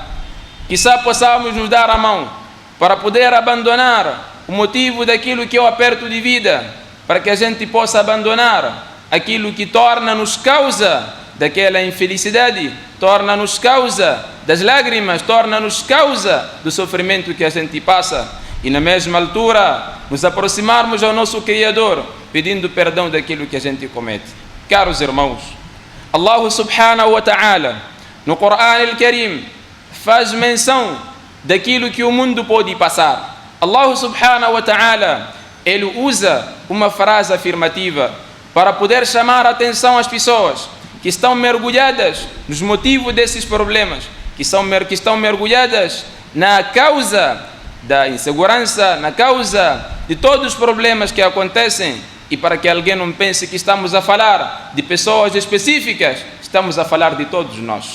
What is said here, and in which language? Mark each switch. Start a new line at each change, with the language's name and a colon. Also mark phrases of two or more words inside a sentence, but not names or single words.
Portuguese: Quizá possamos nos dar a mão para poder abandonar o motivo daquilo que é o aperto de vida, para que a gente possa abandonar aquilo que torna-nos causa daquela infelicidade, torna-nos causa das lágrimas, torna-nos causa do sofrimento que a gente passa. E na mesma altura, nos aproximarmos ao nosso Criador, pedindo perdão daquilo que a gente comete. Caros irmãos,
Arabic: الله سبحانه وتعالى,
Portuguese: no Corão al-Karim, faz menção daquilo que o mundo pode passar.
Arabic: الله سبحانه وتعالى,
Portuguese: ele usa uma frase afirmativa para poder chamar a atenção às pessoas que estão mergulhadas nos motivos desses problemas, que estão mergulhadas na causa da insegurança, na causa de todos os problemas que acontecem, e para que alguém não pense que estamos a falar de pessoas específicas, estamos a falar de todos nós.